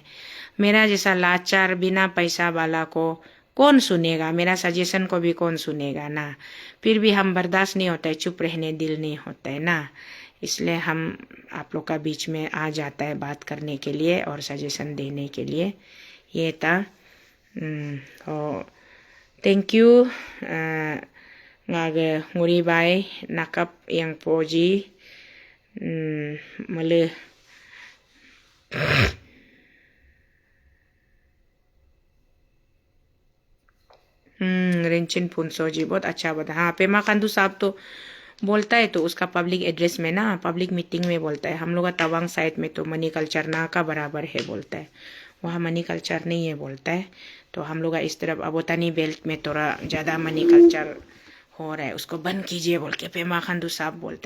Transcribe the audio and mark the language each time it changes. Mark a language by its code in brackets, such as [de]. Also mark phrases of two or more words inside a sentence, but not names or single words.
[hi] मेरा जैसा लाचार बिना पैसा वाला को कौन सुनेगा, मेरा सजेशन को भी कौन सुनेगा ना, फिर भी हम बर्दाश्त नहीं होता है, चुप रहने दिल नहीं होता है ना, इसलिए हम आप लोग का बीच में आ जाता है बात करने के लिए और सजेशन देने के लिए। ये था [en] thank you ngage nguri bai nakap yang poji male [hi] रेंचिन पुंसो जी बहुत अच्छा बता। हाँ, पेमा खांडू साहब तो बोलता है तो उसका [en] public address [hi] में ना, [en] public meeting [hi] में बोलता है। हम लोग का तवांग साइड में तो [en] money culture [hi] ना का बराबर है बोलता है, वहाँ [en] money culture [hi] नहीं है बोलता है। तो हम लोग इस तरफ अबोतानी बेल्ट में थोड़ा ज़्यादा [en] money culture [hi] हो रहा है, उसको बंद कीजिए बोल के पेमा खांडू साहब बोलता है।